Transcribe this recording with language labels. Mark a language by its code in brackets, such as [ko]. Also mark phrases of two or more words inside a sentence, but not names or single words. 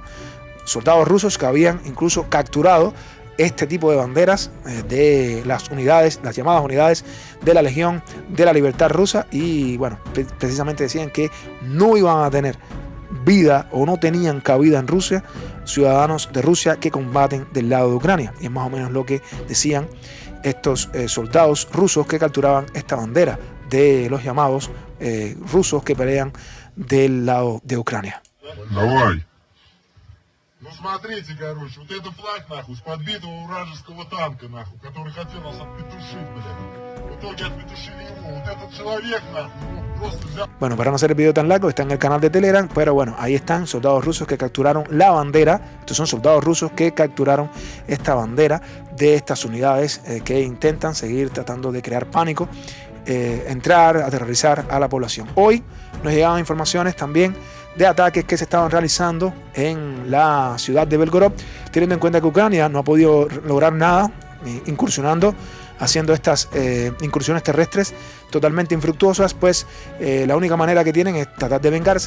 [es] Soldados rusos que habían incluso capturado este tipo de banderas de las unidades, las llamadas unidades de la Legión de la Libertad Rusa, y bueno, precisamente decían que no iban a tener vida o no tenían cabida en Rusia ciudadanos de Rusia que combaten del lado de Ucrania, y es más o menos lo que decían estos soldados rusos que capturaban esta bandera de los llamados rusos que pelean del lado de Ucrania. [ru] Давай. Ну смотрите, короче, вот это флаг, нахуй, с подбитого вражеского танка, нахуй, который хотел нас отпетушить, блядь. В итоге отпетушили его. Вот этот человек, нахуй, просто взял... [es] Bueno, para no hacer el video tan largo, está en el canal de Telegram, pero bueno, ahí están soldados rusos que capturaron la bandera. Estos son soldados rusos que capturaron esta bandera de estas unidades que intentan seguir tratando de crear pánico, entrar, aterrorizar a la población. Hoy nos llegaban informaciones también de ataques que se estaban realizando en la ciudad de Belgorod, teniendo en cuenta que Ucrania no ha podido lograr nada, incursionando, haciendo estas incursiones terrestres totalmente infructuosas, pues la única manera que tienen es tratar de vengarse.